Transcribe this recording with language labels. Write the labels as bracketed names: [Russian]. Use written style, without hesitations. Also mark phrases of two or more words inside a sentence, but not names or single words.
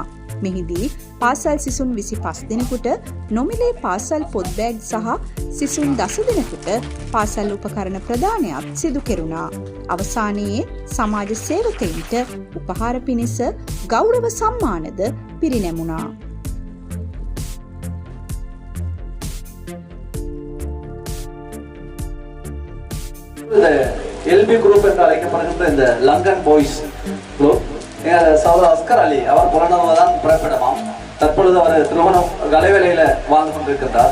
[Sinhala] මෙහිදී පාසල් සිසුන් 25 දෙනෙකුට නොමිලේ පාසල් පොත් බෑග් සහ සිසුන් 10 දෙනෙකුට පාසල් උපකරණ ප්‍රදානයක් සිදු කෙරුණා. අවසානයේ සමාජ සේවකයින්ට උපහාර පිණිස ගෞරව සම්මානද පිරිනැමුණා. [Tamil] LB குரூப் என்று அழைக்கப்படுகின்ற இந்த லங்கன் பாய்ஸ் குரூப் சகோதரர் அஸ்கர் அலி அவர் புலனர்தான் பிறப்பிடமாம். தற்பொழுது அவர் திருமணம் கலைவேலையில வாழ்ந்து கொண்டிருக்கிறார்.